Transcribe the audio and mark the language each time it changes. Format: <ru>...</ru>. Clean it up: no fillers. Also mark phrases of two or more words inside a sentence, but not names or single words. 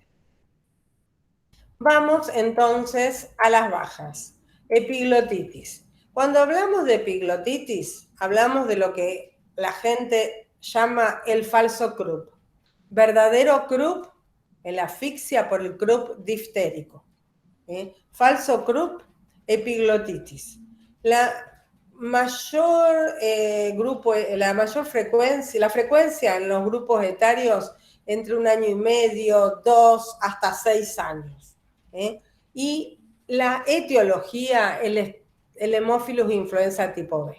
<es>Vamos entonces a las bajas. Epiglotitis. Cuando hablamos de epiglotitis, hablamos de lo que la gente llama el falso croup. Verdadero croup, el asfixia por el croup diftérico. Falso croup, epiglotitis. La mayor frecuencia, la frecuencia en los grupos etarios entre 1 año y medio, 2 hasta 6 años. Y la etiología, el Haemophilus influenza tipo B.</es>